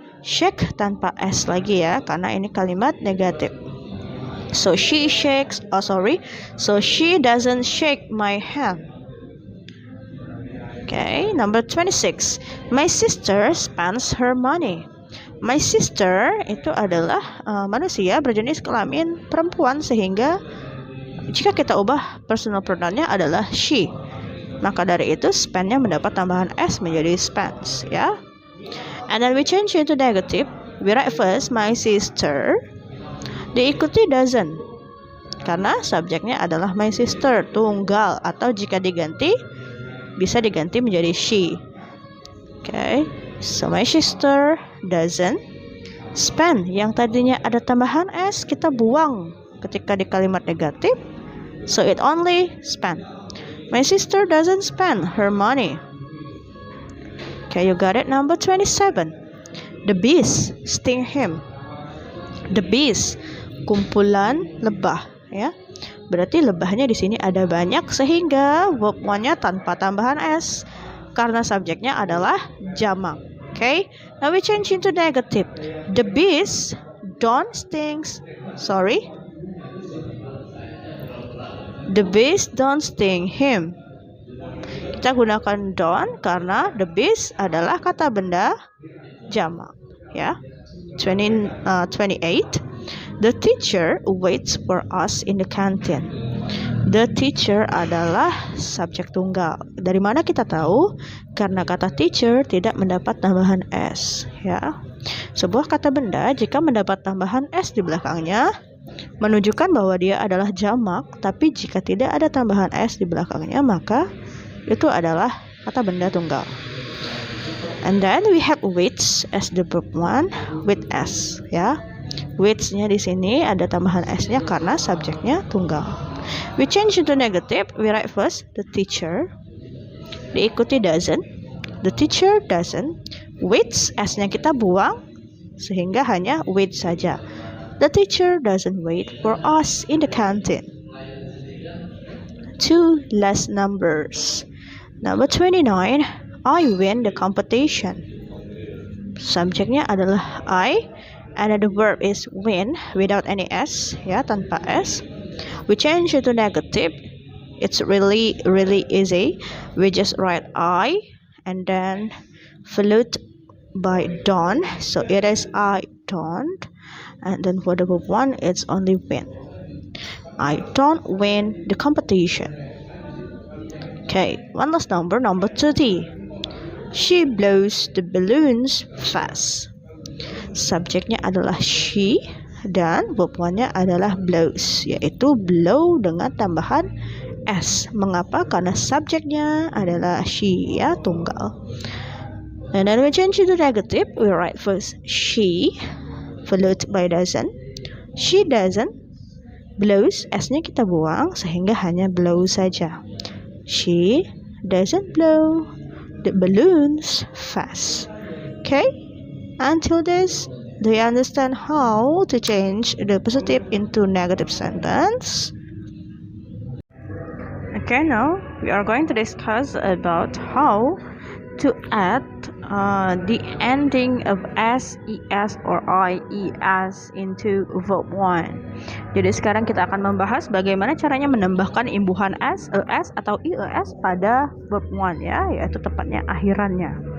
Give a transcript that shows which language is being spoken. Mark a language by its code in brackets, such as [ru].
[id] Shake tanpa s lagi ya, karena ini kalimat negatif. [en] So she shakes, so she doesn't shake my hand. Okay, number 26. My sister spends her money. [id] My sister itu adalah manusia berjenis kelamin perempuan, sehingga jika kita ubah personal pronounnya adalah she, maka dari itu spend-nya mendapat tambahan s menjadi spends, ya. [en] And then we change into negative. We write first my sister [id] diikuti [en] doesn't. [id] karena subjeknya adalah my sister, tunggal, atau jika diganti bisa diganti menjadi she. [en] Okay, so my sister doesn't spend. [id] Yang tadinya ada tambahan s kita buang ketika di kalimat negatif, [en] so it only spend. My sister doesn't spend her money. Okay, you got it. Number 27. The bees sting him. The bees, [id] kumpulan lebah, ya. Berarti lebahnya di sini ada banyak sehingga verb one-nya tanpa tambahan s karena subjeknya adalah jamak. [en] Okay, now we change into negative. The bees don't stings. Sorry. The bees don't sting him. [id] Kita gunakan don't karena the bees adalah kata benda jamak, ya. [en] 28. The teacher waits for us in the canteen. [id] The teacher adalah subjek tunggal. Dari mana kita tahu? Karena kata teacher tidak mendapat tambahan s, ya. Sebuah kata benda jika mendapat tambahan s di belakangnya menunjukkan bahwa dia adalah jamak, tapi jika tidak ada tambahan s di belakangnya maka itu adalah kata benda tunggal. [en] And then we have waits as the verb one with s, ya. [id] Waits-nya di sini ada tambahan s-nya karena subjeknya tunggal. [en] We change into negative. We write first the teacher, [id] diikuti [en] doesn't. The teacher doesn't. [id] Waits, s-nya kita buang sehingga hanya wait saja. [en] The teacher doesn't wait for us in the canteen. Two last numbers. Number 29. I win the competition. [id] Subjeknya adalah [en] I, and the verb is win without any s, [id] ya, tanpa s. [en] We change it to negative. It's really easy. We just write I and then followed by don't. So it is I don't, and then for the verb one it's only win. I don't win the competition. Okay, one last number, number 30. She blows the balloons fast. [id] Subjeknya adalah she dan verb one-nya adalah blows, yaitu blow dengan tambahan s. Mengapa? Karena subjeknya adalah she, ya, tunggal. [en] And then we change it to negative. We write first she followed by doesn't. She doesn't blows, [id] s-nya kita buang sehingga hanya blow saja. [en] She doesn't blow the balloons fast. Okay, until this, do you understand how to change the positive into negative sentence? Okay, now we are going to discuss about how to add the ending of s, es, or ies into verb one. [id] Jadi sekarang kita akan membahas bagaimana caranya menambahkan imbuhan s, es, atau ies pada verb one, ya, yaitu tepatnya akhirannya.